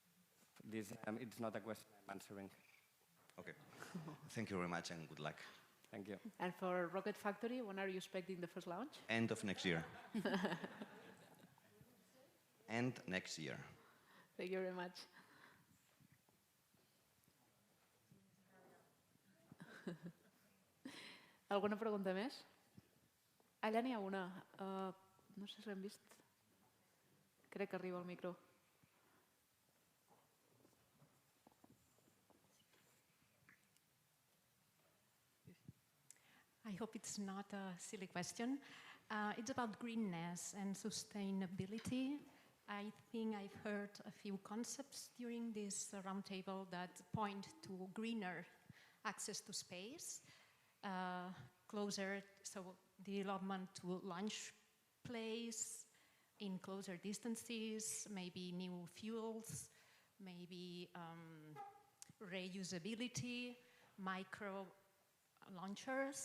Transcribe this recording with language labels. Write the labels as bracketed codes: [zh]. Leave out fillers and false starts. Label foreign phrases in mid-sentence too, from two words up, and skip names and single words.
[en] This, it's not a question I'm answering. Okay. Thank you very much and good luck. Thank you. And for Rocket Factory, when are you expecting the first launch? End of next year. End next year. Thank you very much. [ca] Alguna pregunta més? Allà n'hi ha una. No sé si l'hem vist. Crec que arriba el micro. [en] I hope it's not a silly question. It's about greenness and sustainability. I think I've heard a few concepts during this roundtable that point to greener access to space, closer, so development to launch place in closer distances, maybe new fuels, maybe reusability, micro launchers.